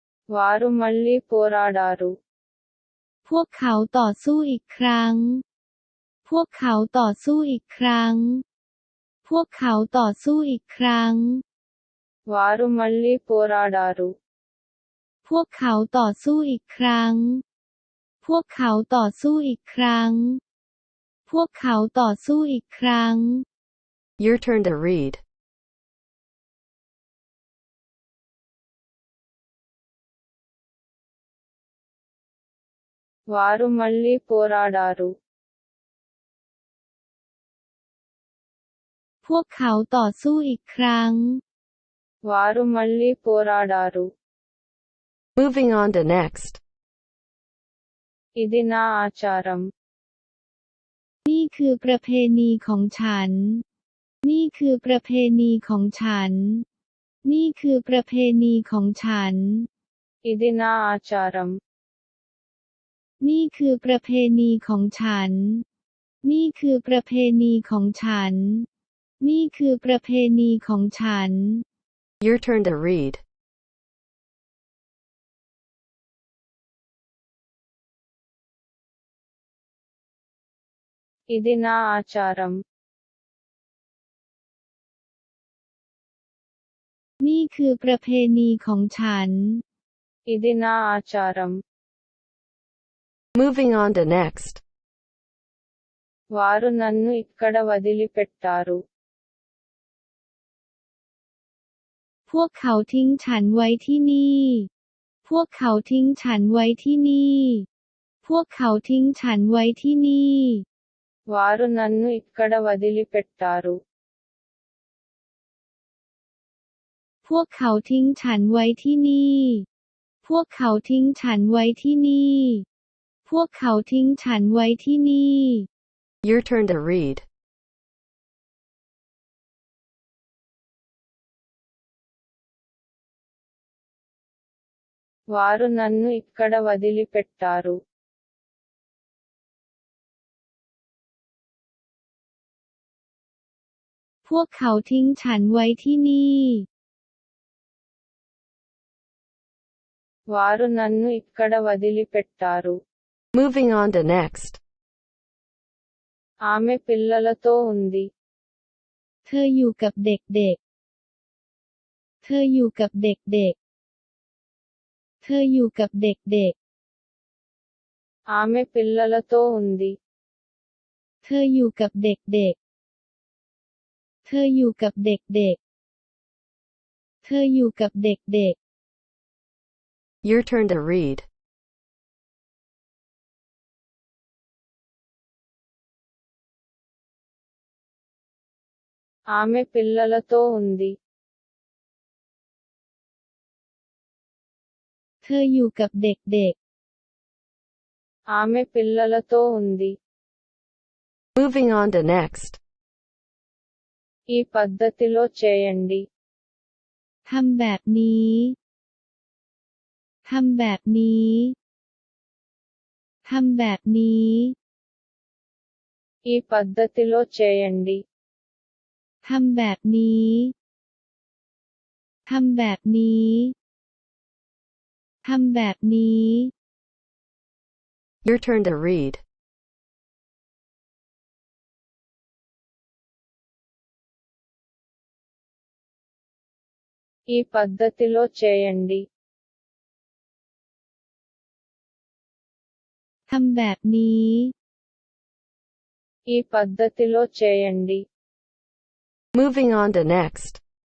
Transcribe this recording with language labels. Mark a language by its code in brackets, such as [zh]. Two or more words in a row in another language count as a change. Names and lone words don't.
[te] వారు మళ్ళీ పోరాడారు. [th] พวกเขาต่อสู้อีกครั้ง พวกเขาต่อสู้อีกครั้ง พวกเขาต่อสู้อีกครั้ง [te] వారు మళ్ళీ పోరాడారు. [th] พวกเขาต่อสู้อีกครั้ง พวกเขาต่อสู้อีกครั้ง พวกเขาต่อสู้อีกครั้ง [en] Your turn to read. [te] వారు మళ్ళీ పోరాడారు. [th] พวกเขาต่อสู้อีกครั้ง [te] వారు మళ్ళీ పోరాడారు. [en] Moving on to next. [te] ఇది నా ఆచారం. [th] นี่คือประเพณีของฉัน นี่คือประเพณีของฉัน นี่คือประเพณีของฉัน [te] ఇది నా ఆచారం. [th] นี่คือประเพณีของฉัน นี่คือประเพณีของฉัน นี่คือประเพณีของฉัน [en] Your turn to read. [te] ఇది నా ఆచారం. [th] นี่คือประเพณีของฉัน [te] ఇది నా ఆచారం. [en] Moving on to next. [te] వారు నన్ను ఇక్కడ వదిలిపెట్టారు. [th] พวกเขาทิ้งฉันไว้ที่นี่ พวกเขาทิ้งฉันไว้ที่นี่ พวกเขาทิ้งฉันไว้ที่นี่ [te] వారు నన్ను ఇక్కడ వదిలిపెట్టారు. [th] พวกเขาทิ้งฉันไว้ที่นี่ พวกเขาทิ้งฉันไว้ที่นี่ พวกเขาทิ้งฉันไว้ที่นี่ [en] Your turn to read. [te] వారు నన్ను ఇక్కడ వదిలిపెట్టారు. [th] พวกเขาทิ้งฉันไว้ที่นี่ [te] వారు నన్ను ఇక్కడ వదిలిపెట్టారు. [en] Moving on to next. [te] ఆమె పిల్లలతో ఉంది. [th] เธออยู่กับเด็กๆ เธออยู่กับเด็กๆ เธออยู่กับเด็ก [te] ఆమె పిల్లలతో ఉంది. [th] ๆ เธออยู่กับเด็กๆ เธออยู่กับเด็กๆ เธออยู่กับเด็ก [en] Your turn to read. [te] ఆమె పిల్లలతో ఉంది. [th] ๆ เธออยู่กับเด็ก [te] ఆమె పిల్లలతో ఉంది. [en] Moving on to next. [te] ఈ పద్ధతిలో చేయండి. [th] ๆ ทำแบบนี้ ทำแบบนี้ ทำแบบนี้ [te] ఈ పద్ధతిలో చేయండి. [th] ทำแบบนี้ ทำแบบนี้ ทำแบบนี้ [en] Your turn to read. [te] ఈ పద్ధతిలో చేయండి. [th] ทำแบบนี้ [te] ఈ పద్ధతిలో చేయండి. [en] Moving on to next.